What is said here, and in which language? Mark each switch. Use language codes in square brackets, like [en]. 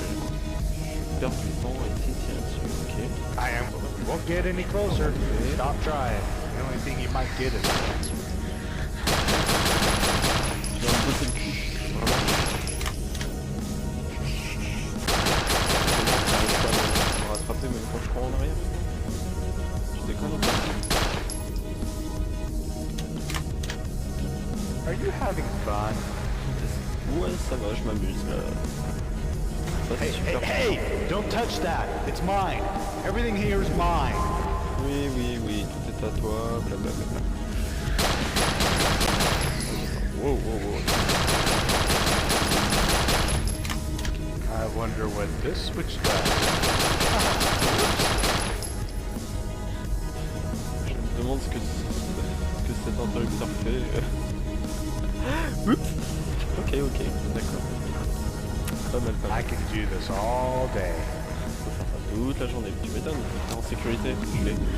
[fr] Je perds du temps à essayer de tirer dessus, ok. [en] I am. You won't get any closer. Stop trying. The only thing you might get is cancer. [fr] Je dois me botter le cul, vraiment. J'arrive pas à me rattraper même quand je cours en arrière. Tu déconnes ou pas? [en] Are you having fun? [fr] Ouais, ça va, je m'amuse là. Ça, c'est super. [en] Hey! Don't touch that. It's mine. Everything here is mine. [fr] Oui, tout est à toi, blablabla. [en] Wow. I wonder what this switch does. [fr] Je me demande ce que cet interrupteur fait. Oups. Ok, d'accord. Pas mal. [en] I can do this all day. [fr] Je peux faire ça toute la journée. Tu m'étonnes, t'es en sécurité, je l'ai.